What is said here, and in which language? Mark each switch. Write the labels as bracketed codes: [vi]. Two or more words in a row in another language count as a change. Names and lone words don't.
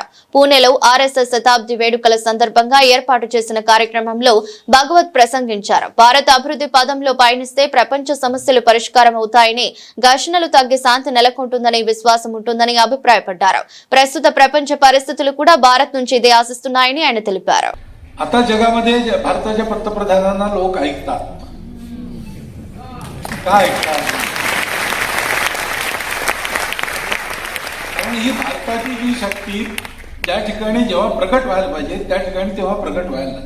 [te] పూణేలో ఆర్ఎస్ఎస్ శతాబ్ది వేడుకల సందర్భంగా ఏర్పాటు చేసిన కార్యక్రమంలో భాగవత్ ప్రసంగించారు. భారత్ అభివృద్ధి పదంలో పయనిస్తే ప్రపంచ సమస్యలు పరిష్కారం అవుతాయని, ఘర్షణలు తగ్గి శాంతి నెలకొంటుందని విశ్వాసం ఉంటుందని అభిప్రాయపడ్డారు. ప్రస్తుత ప్రపంచ పరిస్థితులు కూడా భారత్ నుంచి ఇదే ఆశిస్తున్నాయని ఆయన తెలిపారు. [mr] आता जगामध्ये भारताच्या पंतप्रधानांना लोक ऐकतात. का ऐकतात? कारण ही भारताची जी शक्ती त्या ठिकाणी जेव्हा प्रकट व्हायला पाहिजे त्या ठिकाणी तेव्हा प्रकट व्हायला लागली.